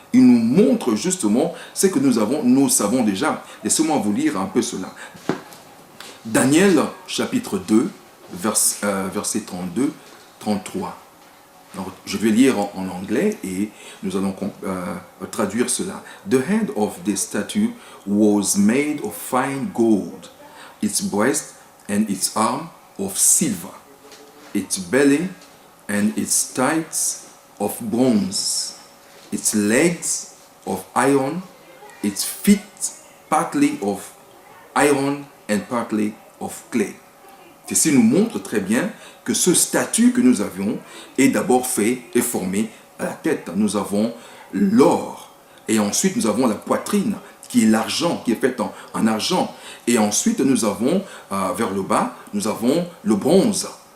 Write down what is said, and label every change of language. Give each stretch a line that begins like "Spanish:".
French: Il nous montre justement ce que nous savons déjà. Laissez-moi vous lire un peu cela. Daniel chapitre 2, verset 32, 33. Alors, je vais lire en anglais et nous allons traduire cela.
English: The head of the statue was made of fine gold, its breast and its arm of silver, its belly and its thighs of bronze, its legs of iron, its feet partly of iron and partly of clay.
French: Ceci nous montre très bien que ce statut que nous avions est d'abord fait et formé à la tête. Nous avons l'or et ensuite nous avons la poitrine qui est l'argent, qui est faite en argent. Et ensuite nous avons vers le bas, nous avons le bronze.